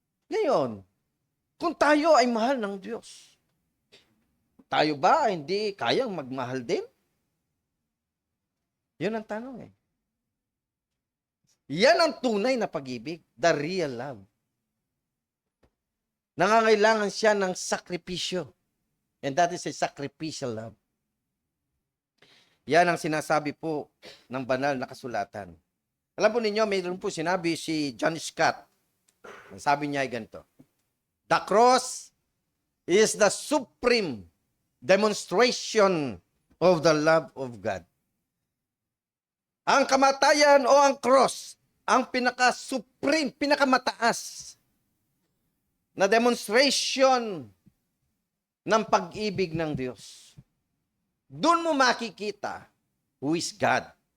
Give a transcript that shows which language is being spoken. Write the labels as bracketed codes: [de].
[tl] Ngayon, kung tayo ay mahal ng Diyos, tayo ba ay hindi kayang magmahal din? Yun ang tanong eh. Yan ang tunay na pag-ibig, [en] the real love. [tl] Nangangailangan siya ng sakripisyo. [en] And that is a sacrificial love. [tl] Yan ang sinasabi po ng banal na kasulatan. Alam po ninyo, mayroon po sinabi si John Scott. Sabi niya ay ganito. [en] The cross is the supreme demonstration of the love of God. [tl] Ang kamatayan o ang cross, ang pinaka-supreme, pinakamataas na demonstration ng pag-ibig ng Diyos. Doon mo makikita [en] who is God.